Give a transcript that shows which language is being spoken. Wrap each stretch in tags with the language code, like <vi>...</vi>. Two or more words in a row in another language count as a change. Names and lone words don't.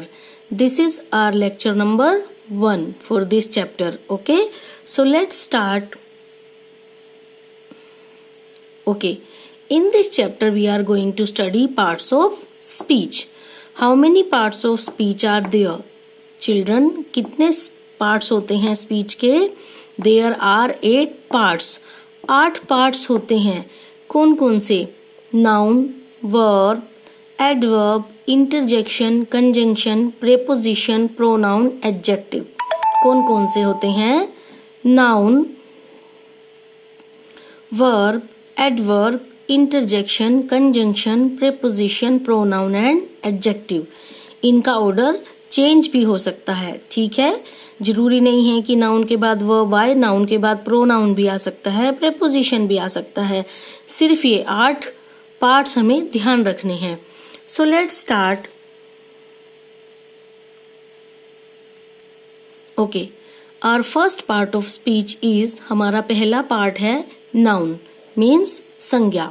<en>This is our lecture number 1 for this chapter. Okay, so let's start. Okay, in this chapter we are going to study parts of speech. How many parts of speech are there? Children,</en> <hi>कितने parts होते हैं speech के?</hi> <en>There are 8 parts. 8 parts</en> <hi>होते हैं. कौन कौन से?</hi> <en>Noun, verb, adverb, interjection, conjunction, preposition, pronoun, adjective.</en> <hi>कौन कौन से होते हैं?</hi> <en>Noun, verb, adverb, interjection, conjunction, preposition, pronoun and adjective.</en> <hi>इनका</hi> <en>order change</en> <hi>भी हो सकता है. ठीक है, जरूरी नहीं है कि नाउन के बाद वर्ब आए, नाउन के बाद प्रोनाउन भी आ सकता है, प्रेपोजिशन भी आ सकता है. सिर्फ ये 8 पार्ट्स हमें ध्यान रखने हैं.</hi> <en>so let's start. okay, our first part of speech is,</en> <hi>हमारा पहला पार्ट है नाउन, मीन्स संज्ञा.</hi>